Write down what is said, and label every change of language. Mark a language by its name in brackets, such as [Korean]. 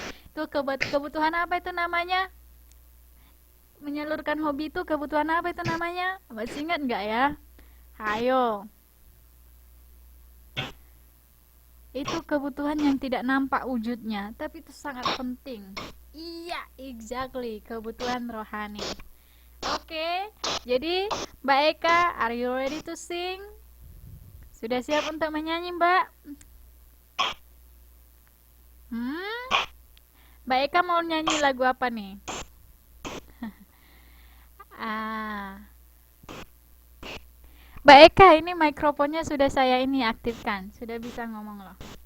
[Indonesian] Itu kebutuhan apa itu namanya? Menyalurkan hobi itu kebutuhan apa itu namanya? Masih ingat nggak ya? Hayo. Itu kebutuhan yang tidak nampak wujudnya, tapi itu sangat penting. Iya, exactly, kebutuhan rohani. Oke, jadi [English] Mbak Eka, are you ready to sing? [Indonesian] Sudah siap untuk menyanyi, Mbak? Mbak Eka mau nyanyi lagu apa nih? Mbak Eka, ini mikrofonnya sudah saya ini aktifkan, sudah bisa ngomong loh.